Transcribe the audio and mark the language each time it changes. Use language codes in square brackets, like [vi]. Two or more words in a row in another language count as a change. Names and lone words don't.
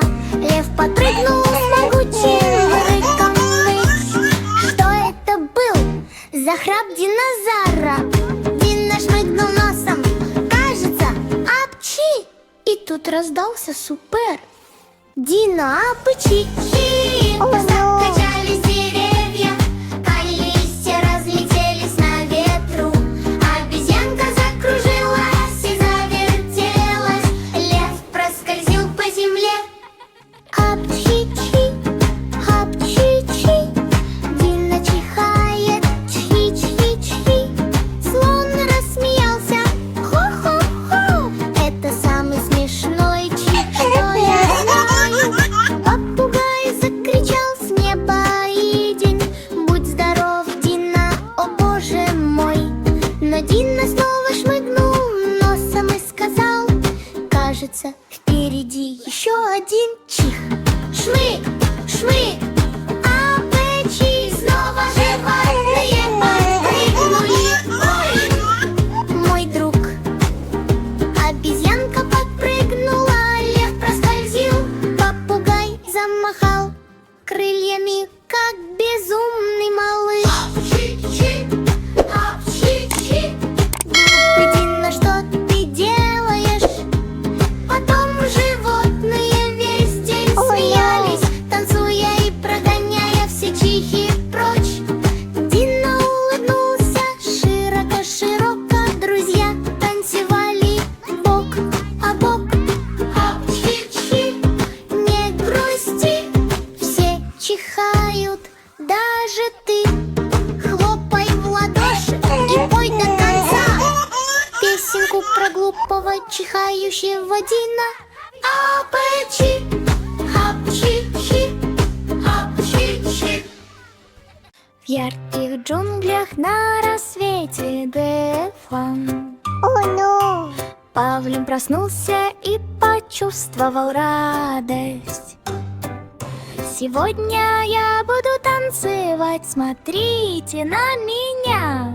[ru] Лев подпрыгнул с могучим рыком ввысь. Что это был за храп динозавра? Дина шмыгнул носом. Кажется, апчи! И тут раздался супер. Дина апчи-чи! Закачались деревья, листья разлетелись на ветру. Обезьянка закружилась и завертелась. Лев проскользил по земле. Апчи-чи, апчи-чи, Дина чихает, чи-чи-чи. Слон рассмеялся, хо-хо-хо. Это самый смешной чих, что я знаю. Попугай закричал с неба и день. Будь здоров, Дина, о боже мой. Но Дина снова шмыгнул носом и сказал: кажется, впереди еще один чих. Шмык, шмык, апчи, снова животные подпрыгнули. Ой, мой друг. Обезьянка подпрыгнула, лев проскользил, попугай замахал крыльями, как безумный малыш. Апчи-чи, апчи-чи, глупый Дина, что ты делаешь? Потом животные весь день смеялись, танцуя и прогоняя все чихи прочь. Дина улыбнулся широко-широко. Друзья танцевали бок о бок. Апчи-чи, не грусти, все чихают, даже ты. Хлопай в ладоши и пой до конца песенку про глупого чихающего Дина. Апчи, апчи-чи, апчи-чи. В ярких джунглях на рассвете Дефан Павлин проснулся и почувствовал радость. Сегодня я буду танцевать, смотрите на меня.